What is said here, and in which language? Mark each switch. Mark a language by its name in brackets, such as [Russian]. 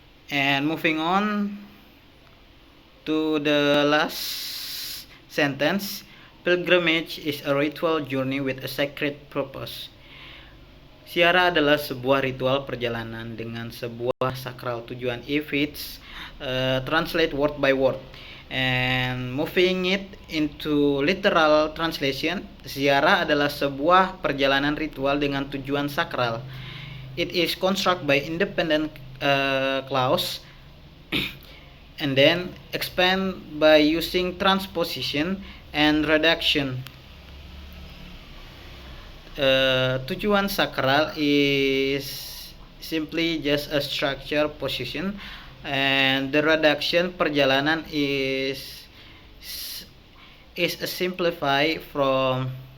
[English] And moving on to the last sentence, pilgrimage is a ritual journey with a sacred purpose. [Indonesian] Ziarah adalah sebuah ritual perjalanan dengan sebuah sakral tujuan. [English] If it's translate word by word. And moving it into literal translation, [Indonesian] ziarah adalah sebuah perjalanan ritual dengan tujuan sakral. [English] It is construct by independent clause and then expand by using transposition and reduction. Tujuan sakral is simply just a structure position, and the reduction perjalanan is a simplify from